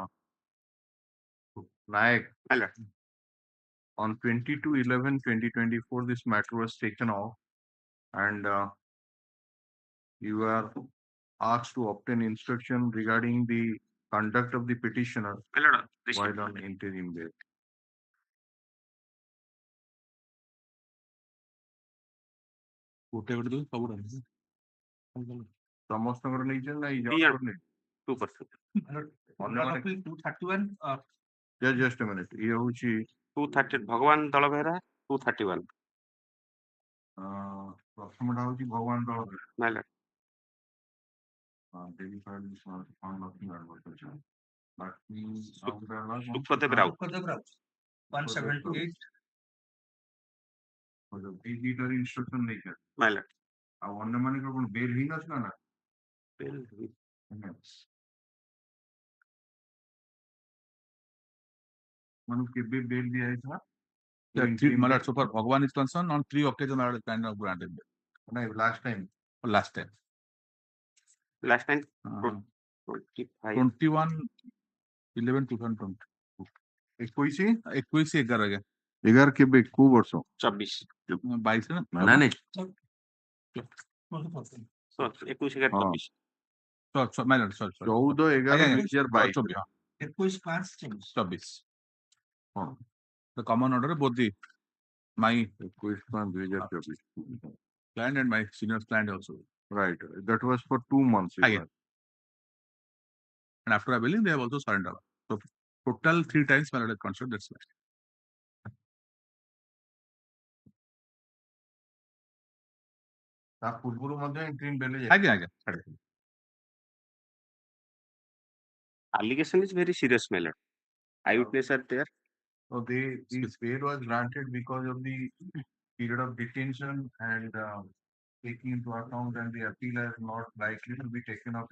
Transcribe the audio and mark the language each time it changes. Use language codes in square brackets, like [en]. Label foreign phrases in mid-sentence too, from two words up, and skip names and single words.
[en] Nayak, on 22/11/2024, this matter was taken off, and you are asked to obtain instruction regarding the conduct of the petitioner while on interim bail. [or] ସମସ୍ତଙ୍କର ନେଇଛନ୍ତି ନା ଏଇ ଜଣଙ୍କର ନେଇ 2%. ଅନ୍ୟମାନେ 231. just a minute ଇଏ ହଉଛି 230 ଭଗବାନ ଦଳ ବେହେରା 231. ପ୍ରଥମଟା ହଉଛି ଭଗବାନ ଦଳ [en] My lord. [or] ସୁଖଦେବ ରାଉତ 178. ଏଇ ଦିଟାର ଇନଷ୍ଟ୍ରକ୍ସନ ନେଇଛନ୍ତି [en] My lord. [or] ଆଉ ଅନ୍ୟମାନଙ୍କର କଣ ବେଲ ହେଇନଥିଲା ନା ମାନଙ୍କୁ କେବେ ବେଲ ଦିଆଯାଇଥିଲା [en] My lord, so far Bhagwan is concerned, on 3 occasions I had kind of granted bail. No, last time. Last time. Last time. 21/11/2020. [or] 21/11 ଆଜ୍ଞା 11 କେବେ କୋଉ ବର୍ଷ 24 22 ନା ନା ନାଇଁ 21 24 [en] my lord, sorry 14/11/2022 21/5/24. The common order both the my 21/5/2024 client and my senior client also. Right, that was for 2 months. And after availing, they have also surrendered. So total 3 times my lord considered, that's right. [or] ତା ପୂର୍ବରୁ ମଧ୍ୟ [en] interim bail [or] ଆଜ୍ଞା [en] allegation is very serious, my lord. Eyewitness are there. So this bail was granted because of the period of detention and taking into account and the appeal is not likely to be taken up.